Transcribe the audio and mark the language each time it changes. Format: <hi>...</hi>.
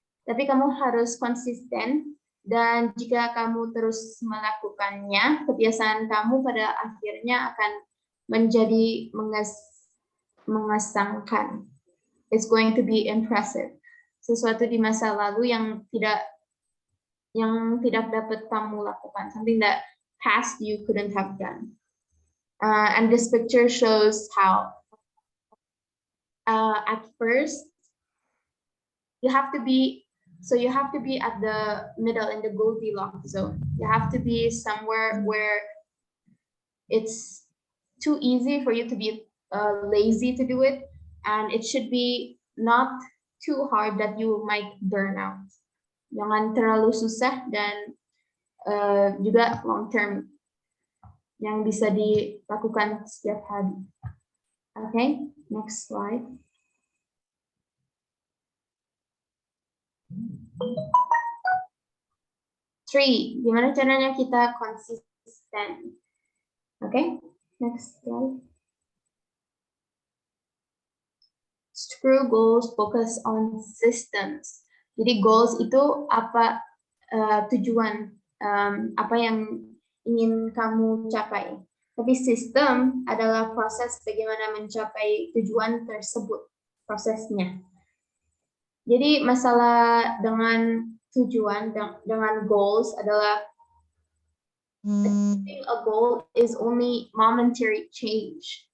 <id>Tapi kamu harus konsisten, dan jika kamu terus melakukannya, kebiasaan kamu pada akhirnya akan menjadi mengesankan.</id> <en>It's going to be impressive.</en> <id>Sesuatu di masa lalu yang tidak dapat kamu lakukan,</id> <en>something that past you couldn't have done. And this picture shows how at first you have to be at the middle in the Goldilocks zone. You have to be somewhere where it's too easy for you to be lazy to do it, and it should be not too hard that you might burn out.</en> <id>Jangan terlalu susah dan juga</id> <en>long term</en> <id>yang bisa dilakukan setiap hari.</id> <en>Okay, next slide.</en> <id>Three, gimana caranya kita konsisten?</id> <en>Okay, next slide. Screw goals, focus on systems.</en> <id>Jadi goals itu apa, tujuan, apa yang ingin kamu capai. Tapi sistem adalah proses bagaimana mencapai tujuan tersebut, prosesnya. Jadi masalah dengan tujuan, dengan goals adalah</id> <en>achieving a goal is only momentary change.</en>